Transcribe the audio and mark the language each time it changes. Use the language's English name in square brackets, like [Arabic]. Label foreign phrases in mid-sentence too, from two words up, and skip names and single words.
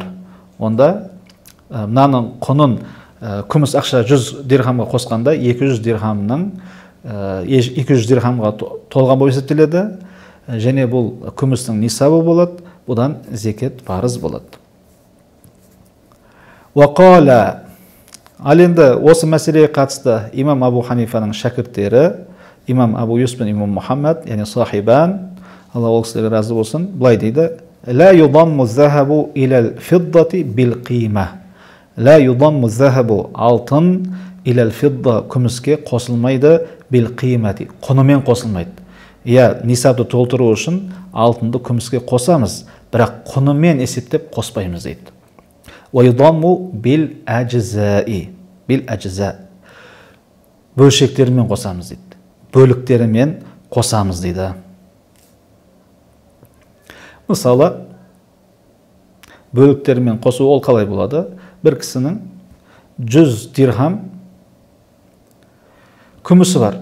[Kazakh] Онда мынаның құнын күміс ақша 100 дирхамға қосқанда 200 дирхамға толған болып есептеледі, және бұл күмістің нисабы болады, бұдан зекет парыз болады. Уақала. Ал енді осы мәселеге қатысты имам Абу Ханифаның шәкірттері, имам Абу Юсуф пен имам Мұхаммад, яғни сахибан, Алла ол кісілерге разы болсын, былай дейді: [Arabic] لا يضم الذهب إلى الفضة بالقيمة. لا يضم الذهب алтын إلى الفضة [Kazakh] күміске қосылмайды [Arabic] بالقيمة, [Kazakh] құнымен қосылмайды. Иә, нисабты толтыру үшін алтынды күміске қосамыз, бірақ құнымен есептеп қоспаймыз дейді. [Arabic] ويضم بالأجزاء. بالأجزاء. [Kazakh] Бөлшектерімен қосамыз дейді. Бөліктерімен қосамыз дейді. Мысалы, бөліктерімен қосу ол қалай болады? Бір кісінің 100 дирхам күмісі бар.